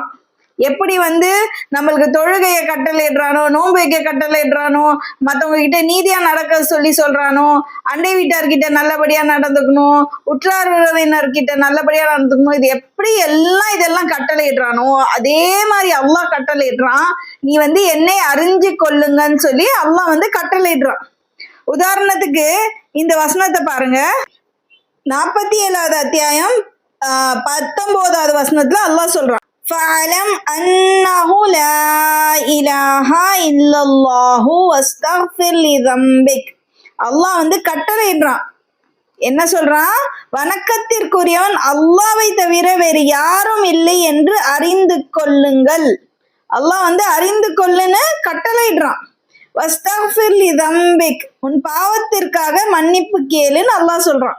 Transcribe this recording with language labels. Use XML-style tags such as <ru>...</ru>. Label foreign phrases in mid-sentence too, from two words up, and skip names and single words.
<ta>எப்படி வந்து நம்மளுக்கு தொழுகையை கட்டளையிடுறானோ, நோன்பு வைக்க கட்டளையிடுறானோ, மற்றவங்க கிட்ட நீதியா நடக்க சொல்றானோ, அண்டை வீட்டார்கிட்ட நல்லபடியா நடந்துக்கணும், உற்றார் உறவினர்கிட்ட நல்லபடியா நடந்துக்கணும், இது எப்படி எல்லாம் இதெல்லாம் கட்டளையிடுறானோ அதே மாதிரி அல்லாஹ் கட்டளையிடுறான், நீ வந்து என்னை அறிஞ்சு கொள்ளுங்கன்னு சொல்லி அல்லாஹ் வந்து கட்டளையிடுறான். உதாரணத்துக்கு இந்த வசனத்தை பாருங்க. 47வது அத்தியாயம் 19வது வசனத்துல அல்லாஹ் சொல்றான்,</ta> <ar>فَعَلَمْ أَنَّهُ لَا إِلَهَ إِلَّا اللَّهُ وَاسْتَغْفِرْ لِذَنبِكَ.</ar> <ta>அல்லாஹ் வந்து கட்டளையிடுறான். என்ன சொல்றான்? வணக்கத்திற்குரியவன் அல்லாஹ்வை தவிர வேறு யாரும் இல்லை என்று அறிந்து கொள்ளுங்கள். அல்லாஹ் வந்து அறிந்து கொள்ளுன்னு கட்டளையிடுறான்.</ta> <ar>واستغفر لذنبك,</ar> <ta>உன் பாவத்திற்காக மன்னிப்பு கேளுன்னு அல்லாஹ் சொல்றான்.</ta>